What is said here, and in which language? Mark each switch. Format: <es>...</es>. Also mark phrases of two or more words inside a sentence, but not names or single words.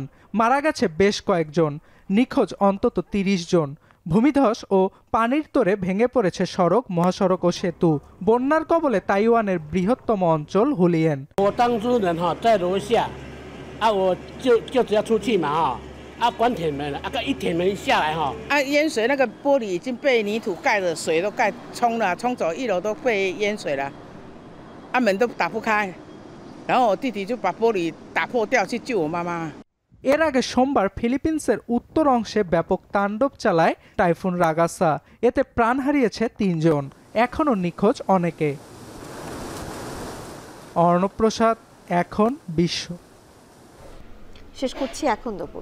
<bn>মারা গেছে বেশ কয়েকজন, নিখোঁজ অন্তত 30 জন। ভূমিধস ও পানির তোরে ভেঙে পড়েছে সড়ক, মহাসড়ক ও সেতু। বন্যার কবলে তাইওয়ানের বৃহত্তম অঞ্চল হুলিয়েন।</bn> <zh>关铁门了，一铁门一下来哈，淹水那个玻璃已经被泥土盖着，水都盖冲了，冲走1楼都被淹水了，门都打不开，然后我弟弟就把玻璃打破掉去救我妈妈。</zh> <bn>এর আগে সোমবার ফিলিপিন্সের উত্তর অংশে ব্যাপক তাণ্ডব চালায় টাইফুন রাগাসা। এতে প্রাণ হারিয়েছে 3 জন, এখনও নিখোঁজ অনেকে। অর্ণব প্রসাদ, এখন বিশ্ব। শেষ করছি এখন দুপুর</bn>